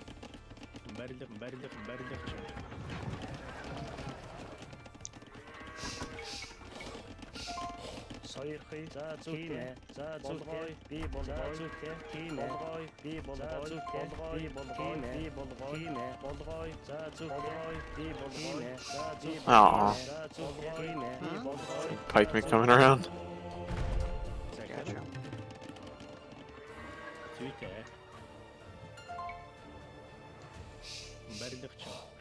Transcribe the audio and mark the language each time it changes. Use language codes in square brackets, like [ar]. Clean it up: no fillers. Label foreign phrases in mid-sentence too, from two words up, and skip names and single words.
[mn] Сойрхий. За зүгтэй. За зүгтэй. Би болгоё. Зүгтэй. Тийм ээ. Болгоё. Би болгоё. Зүгтэй. Би болгоё. Би болгоё. Тийм ээ. Болгоё. За зүгтэй. Би болгоё. За зүгтэй. Aw. За зүгтэй. Тийм ээ. Би болгоё. [en] Pike me coming around. Gotcha. [mn] Зүгтэй. Барилгачин.